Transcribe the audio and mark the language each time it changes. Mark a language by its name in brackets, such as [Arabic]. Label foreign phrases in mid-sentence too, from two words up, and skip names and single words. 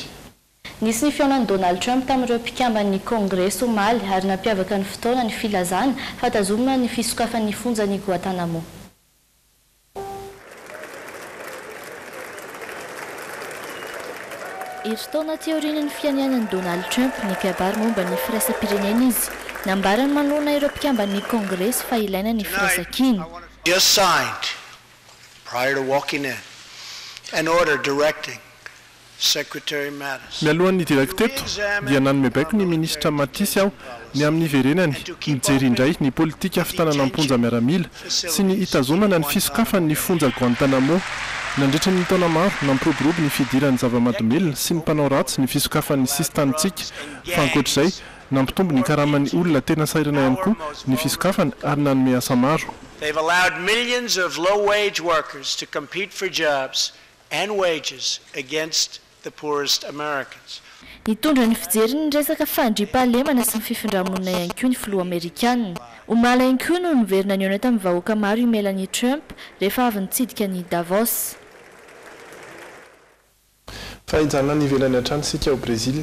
[Malagasy] Nisy ny fiaonan'i Donald Trump tamin'ireo mpikamban'ny Congrès Somaly ary nampiavaka ny fotoana ny filazana fa tazomina ny fisokafan'ny fonjan'i Guantanamo. Eritaona teoriana ny fianianan'i Donald Trump ny kabary momba ny firaisapirenena izy. Nambarany manona ireo mpikamban'ny Congrès fa ilaina ny firaisan-kiny. [English] Just signed prior to walking in an order directing Secretary Mattis. [Malagasy] Mialohan'ny direkteto dia nanomebaiko ny ministra Mattis aho ny amin'ny verenany mijery indray ny politika fitanana amponja miaramila sy ny hitazomana ny fisokafan'ny fonja Guantanamo. Nandritra ny taona maro nampiroborobo ny fidiran'ny zava-mahadomelina sy ny mpanao ratsy ny fisokafan'ny sistantsika fa ankoatr'izay nampitombo ny karaman'ny olona tena sairana ihany koa ny fisokafana ary nanome asa maro. [English] They've allowed millions of low-wage workers to compete for jobs and wages against the poorest Americans. [Malagasy] Nitondra ny fijery ny resaka fandriam-pahalemana sy ny fifindramonina ihany koa ny filoha Amerikanina. Omaly ihany koa no niverina ny ona tamin'ny vahoaka maro imelan'ny Trump rehefa avy nitsidika ny Davos. Fahaizana ny ivelany hatrany sika ao Brésil.